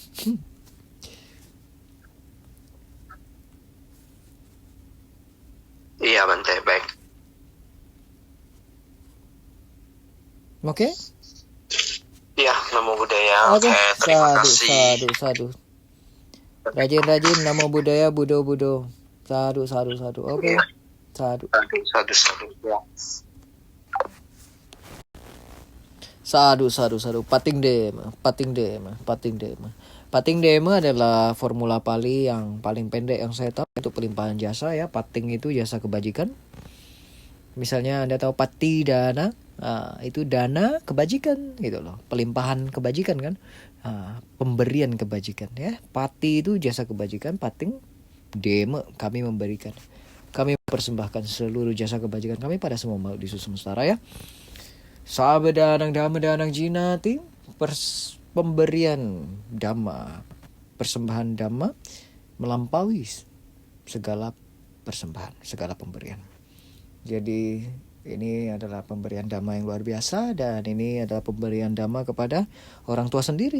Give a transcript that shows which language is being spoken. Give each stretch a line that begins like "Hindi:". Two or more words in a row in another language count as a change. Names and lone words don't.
Indonesian: Iya Bante, baik. Oke? Iya,
Pali: Namo Buddhaya.
Indonesian: Oke. Terima kasih. Sadu. Rajin-rajin
Pali: Namo Buddhaya,
Indonesian: Budo. Sadu. Oke. Sadu. Ya. Sadu.
Pali: Pating Dema
Indonesian: adalah formula Pali yang paling pendek yang saya tahu untuk pelimpahan jasa ya. Pating itu jasa kebajikan. Misalnya Anda tahu
Pali: pati dana,
Indonesian: itu dana kebajikan gitu loh. Pelimpahan kebajikan kan. Pemberian kebajikan ya. Pati itu jasa kebajikan,
Pali: pating dema
Indonesian: kami memberikan. Kami persembahkan seluruh jasa kebajikan kami pada semua makhluk di semesta raya.
Pali: Sabadanang dhamma jinati,
Indonesian: pemberian dhamma, persembahan dhamma melampaui segala persembahan, segala pemberian. Jadi ini adalah pemberian dhamma yang luar biasa, dan ini adalah pemberian dhamma kepada orang tua sendiri.